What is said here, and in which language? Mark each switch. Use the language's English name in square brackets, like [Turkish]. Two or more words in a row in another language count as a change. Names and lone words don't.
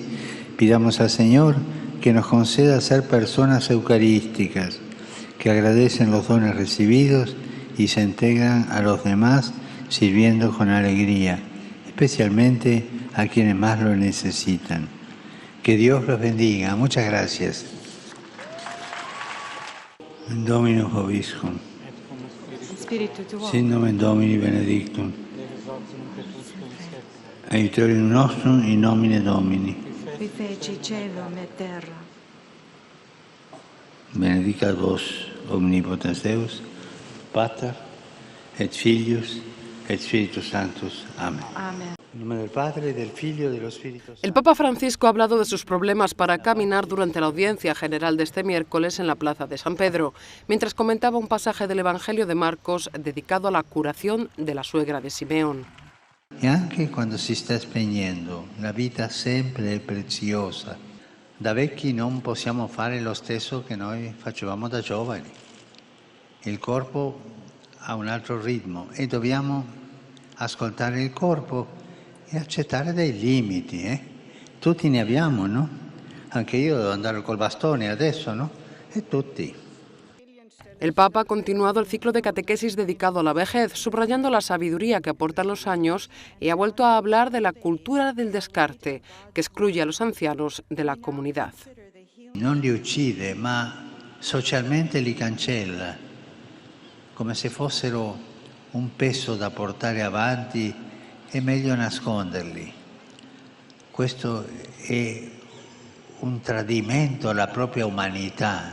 [Spanish] Pidamos al Señor que nos conceda ser personas eucarísticas, que agradecen los dones recibidos y se integran a los demás sirviendo con alegría, especialmente a quienes más lo necesitan. Que Dios los bendiga. Muchas gracias. [Latin] Dominus vobiscum. Sin nomen Domini benedictum. Aiutorium nostrum in nomine Domini. Qui feci celum et terra. Benedicat vos omnipotens Deus, Pater et Filius et Spiritus Sanctus. Amén. Amén. [Spanish] En nombre del Padre, del Figlio y del Espíritu Santo. El Papa Francisco ha hablado de sus problemas para caminar durante la audiencia general de este miércoles en la Plaza de San Pedro, mientras comentaba un pasaje del Evangelio de Marcos dedicado a la curación de la suegra de Simeón. [Italian] E anche quando si sta spegnendo, la vita sempre è preziosa. Da vecchi non possiamo fare lo stesso che noi facevamo da giovani. Il corpo ha un altro ritmo e dobbiamo ascoltare il corpo e accettare dei limiti. Tutti ne abbiamo, no? Anche io devo andare col bastone adesso, no? E tutti. [Spanish] El Papa ha continuado el ciclo de catequesis dedicado a la vejez, subrayando la sabiduría que aportan los años y ha vuelto a hablar de la cultura del descarte, que excluye a los ancianos de la comunidad. [Italian] Non li uccide, ma socialmente li cancella, come se fossero un peso da portare avanti, è meglio nasconderli. Questo è un tradimento alla propria umanità.